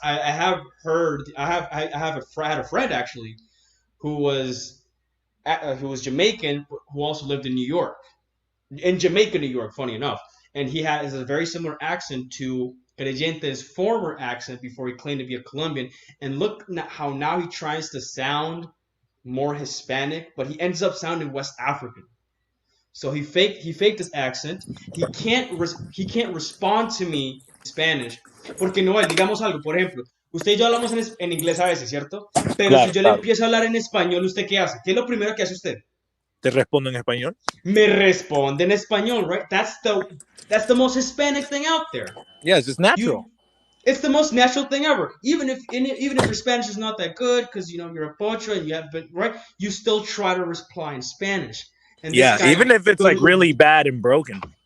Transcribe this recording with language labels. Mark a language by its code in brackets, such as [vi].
[en] I had a friend actually who was Jamaican who also lived in New York, in Jamaica, New York, funny enough, and he has a very similar accent to Creyente's former accent before he claimed to be a Colombian. And look how now he tries to sound more Hispanic, but he ends up sounding West African. So he faked his accent. [es] He can't respond to me in Spanish porque no, digamos algo, por ejemplo, usted y yo hablamos en inglés a veces, ¿cierto? Pero si yo le empiezo a hablar en español, ¿usted qué hace? ¿Qué es lo primero que hace usted? Te respondo en español. Me responde en español, right? [en] That's the most Hispanic thing out there. Yeah, it's just natural. It's the most natural thing ever. Even if your Spanish is not that good, because you're a pocho and you have been right, you still try to reply in Spanish. And Yeah, this guy, even if it's like really bad and broken.